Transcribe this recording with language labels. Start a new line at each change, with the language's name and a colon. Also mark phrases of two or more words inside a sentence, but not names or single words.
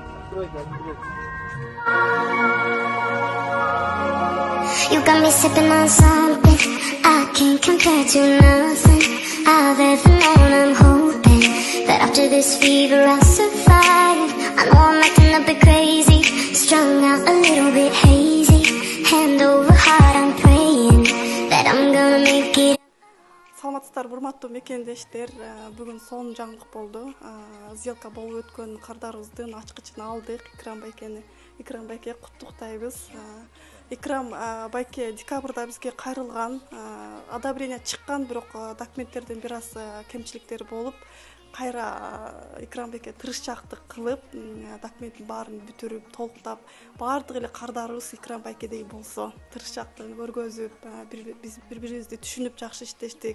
English: You got me sipping on something I can't compare to nothing I've ever known. I'm hoping that after this fever I'll survive. I know I'm acting a bit crazy, strung out a little bit hazy. Hand over heart, I'm praying that I'm gonna make it.
Kyrgyz: Саламатсыздар, урматтуу мекендештер. Бүгүн сонун жаңылык болду. Сделка болуп өткөн кардарыбыздын ачкычын алдык. Икрам байке куттуктайбыз. Икрам байке декабрда бизге кайрылган. Одобрение чыккан, бирок документтердин бир аз кемчиликтери болуп, кайра Икрам байке тырышчаактык кылып, документтин баарын бүтүрүп, толуктап, баардык эле кардарыбыз Икрам байкедей болсо, тырышчаактыгын көргөзүп, биз бири-бирибизди түшүнүп жакшы иштештик.